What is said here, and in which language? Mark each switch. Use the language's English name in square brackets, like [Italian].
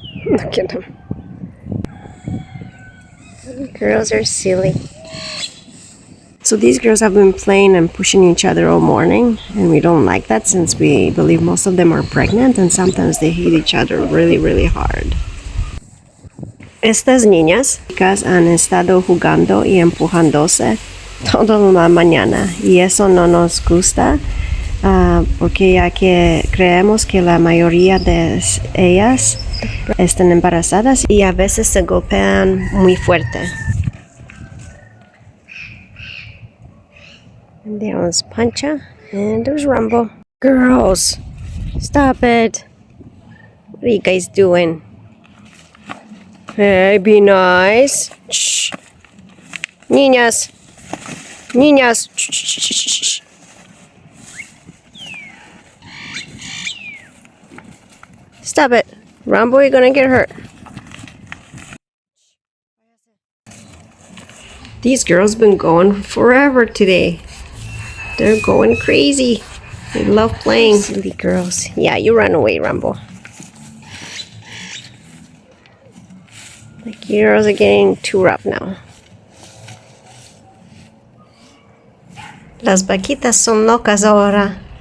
[English] Look at him. The girls are silly. So these girls have been playing and pushing each other all morning, and we don't like that since we believe most of them are pregnant and sometimes they hit each other really hard. [Spanish] Estas niñas han estado jugando y empujándose toda la mañana y eso no nos gusta porque ya que creemos que la mayoría de ellas están embarazadas y a veces se golpean muy fuerte. [English] And there's Pancha and there's Rambo. Girls, stop it. What are you guys doing? Hey, be nice. Shh. [Spanish] Niñas. Niñas. [English] Shh. Stop it. Rambo, you're gonna get hurt. These girls been going forever today. They're going crazy. They love playing. Silly girls. Yeah, you run away, Rambo. The girls are getting too rough now. [Spanish] Las vaquitas son locas ahora.